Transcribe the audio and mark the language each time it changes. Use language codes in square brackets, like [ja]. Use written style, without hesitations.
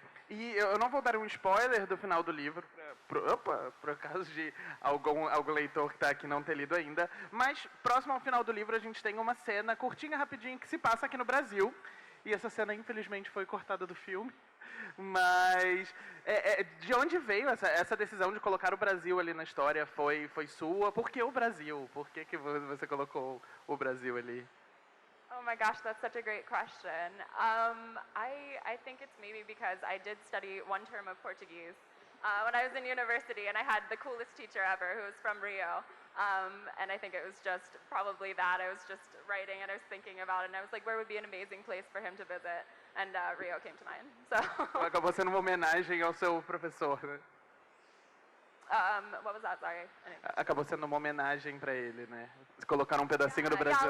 [pt] E eu não vou dar um spoiler do final do livro, por causa de algum leitor que está aqui não ter lido ainda, mas próximo ao final do livro a gente tem uma cena curtinha, rapidinha, que se passa aqui no Brasil, e essa cena infelizmente foi cortada do filme. Mas de onde veio essa decisão de colocar o Brasil ali na história? Foi sua? Por que o Brasil? Por que você colocou o Brasil ali? [en] Oh my gosh, that's such a great question. I think it's maybe because I did study one term of Portuguese when I was in university, and I had the coolest teacher ever who was from Rio. And I think it was just probably that. I was just writing and I was thinking about it, and I was like, where would be an amazing place for him to visit? And Rio came to mind. So [pt] acabou sendo uma homenagem ao seu professor, né? [en] What was that? Sorry. [pt] Acabou sendo uma homenagem para ele, né? Colocaram um pedacinho do Brasil